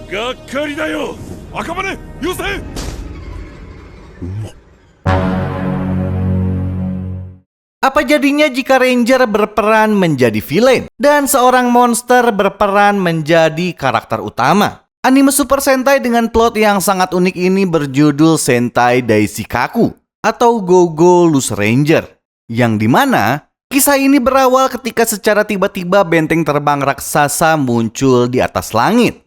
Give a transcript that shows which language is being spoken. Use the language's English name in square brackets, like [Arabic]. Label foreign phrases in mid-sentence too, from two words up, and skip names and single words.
[Japanese] っかりだよ。赤羽、よせ。 [Indonesian] Apa jadinya jika Ranger berperan menjadi villain dan seorang monster berperan menjadi karakter utama? Anime Super Sentai dengan plot yang sangat unik ini berjudul Sentai Daishikaku atau Go-Go Loose Ranger, yang dimana kisah ini berawal ketika secara tiba-tiba benteng terbang raksasa muncul di atas langit.